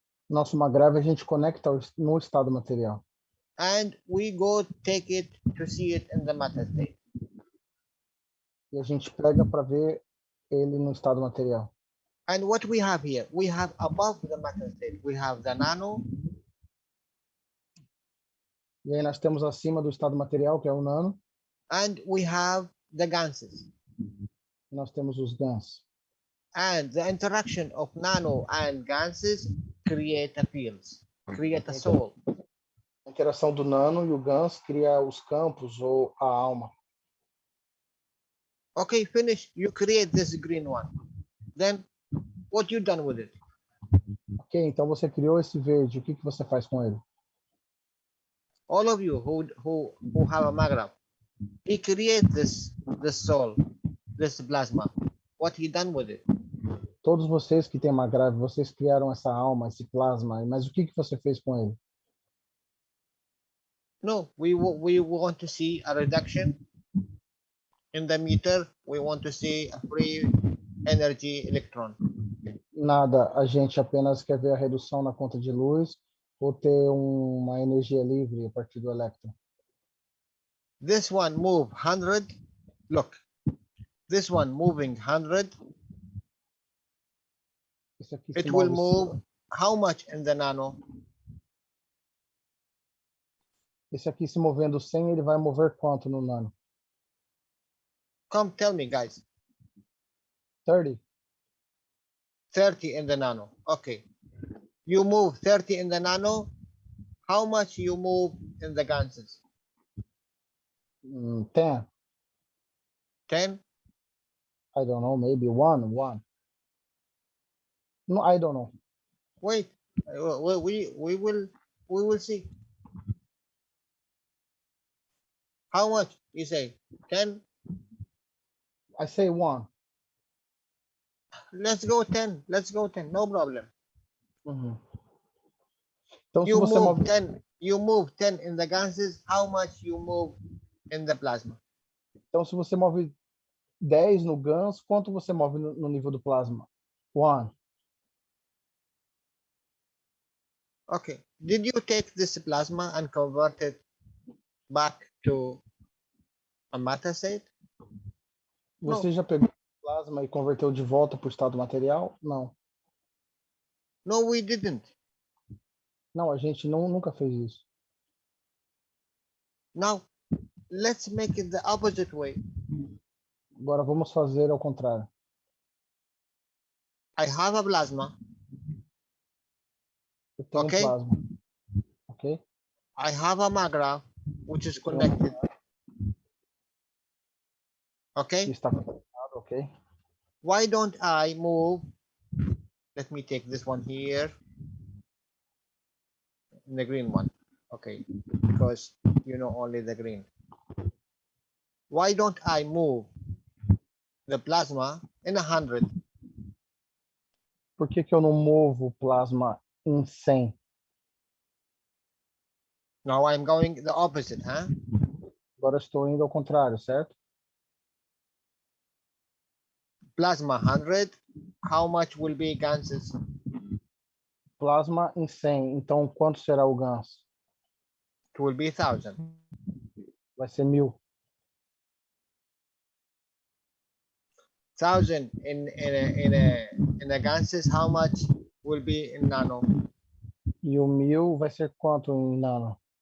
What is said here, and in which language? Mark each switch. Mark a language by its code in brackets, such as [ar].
[pt] Nosso MAGRAPH a gente conecta no estado material. [en] And we go take it to see it in the matter state. [pt] E a gente pega para ver ele no estado material. [en] And what we have here, we have above the matter state, we have the nano. [pt] E aí nós temos acima do estado material, que é o nano. [en] And we have the ganses. [pt] E nós temos os GANs. [en] And the interaction of nano and ganses create a fields, create a soul. [pt] A interação do nano e o GANs cria os campos ou a alma. [en] Okay, finish. You create this green one. Then what you done with it? [pt] Ok, então você criou esse verde. O que você faz com ele? [en] All of you who have a MAGRAPH, he create this soul, this plasma. What he done with it? [pt] Todos vocês que têm MAGRAPH, vocês criaram essa alma, esse plasma. Mas o que você fez com ele? [en] No, we want to see a reduction in the meter. We want to see a free energy electron. [pt] Nada, a gente apenas quer ver a redução na conta de luz ou ter uma energia livre a partir do elétron. [en] This one move 100. Look, this one moving 100. It will move how much in the nano? [pt] Esse aqui se movendo 100, ele vai mover quanto no nano? [en] Come tell me, guys. 30. 30 in the nano. Okay. You move 30 in the nano. How much you move in the ganses? 10. 10? I don't know, maybe 1. No, I don't know. Wait. We will see. How much you say? 10? I say 1. Let's go 10. Let's go 10. No problem. [pt] Então, [en] You move 10. You move 10 in the ganses. How much you move in the plasma? [pt] Então, se você move 10 no GANs, quanto você move no nível do plasma? [en] 1. Okay. Did you take this plasma and convert it back to a matter state? [pt] Você já pegou o plasma e converteu de volta para o estado material? Não. [en] No, we didn't. [pt] Não, a gente nunca fez isso. [en] Now, let's make it the opposite way. [pt] Agora vamos fazer ao contrário. [en] I have a plasma. [pt] Eu tenho [en] Okay. [pt] plasma. Ok? [en] I have a MAGRAPH, which is connected. Okay? [pt] Está conectado, ok? [en] Why don't I move? Let me take this one here. The green one. Okay. Because you know only the green. Why don't I move the plasma in 100? [pt] Por que eu não movo o plasma em 100? [en] Now I'm going the opposite, huh? [pt] Agora estou indo ao contrário, certo? [en] Plasma 100. How much will be ganses? [pt] Plasma em 100. Então, quanto será o GANs? [en] It will be 1,000. [pt] Vai ser 1000. [en] 1,000 in a ganses, how much will be in nano? [pt] E o 1000 vai ser quanto em nano?